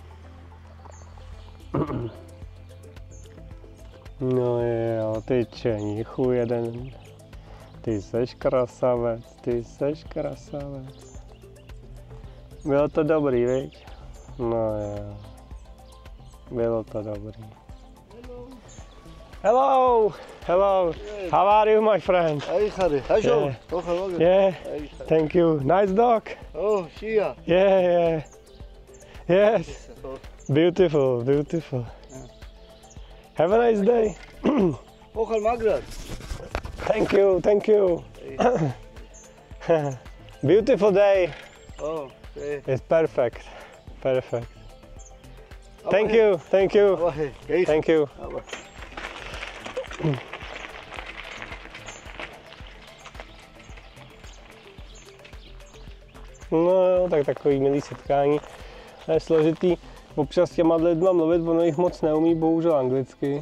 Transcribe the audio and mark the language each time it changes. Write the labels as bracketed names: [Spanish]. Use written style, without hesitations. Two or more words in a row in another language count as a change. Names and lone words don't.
[Czech] No jo, ty čeníchu jeden. Ty seš krasavec, ty seš krasavec. Bylo to dobrý, viď? No jo. Bylo to dobrý. [English] Hello, hello. How are you, my friend? Hey, Harry. How's Yeah. you? Yeah, thank you. Nice dog. Oh, Shia. Yeah. Yes. Beautiful, beautiful. Have a nice day. Oh, Magrat. Thank you, thank you. Beautiful day. Oh, hey. It's perfect, perfect. Thank you, thank you, Oh, hey. thank you. [Czech] No jo, tak takový milý setkání. To je složitý občas s těma lidma mluvit, ono jich moc neumí bohužel anglicky.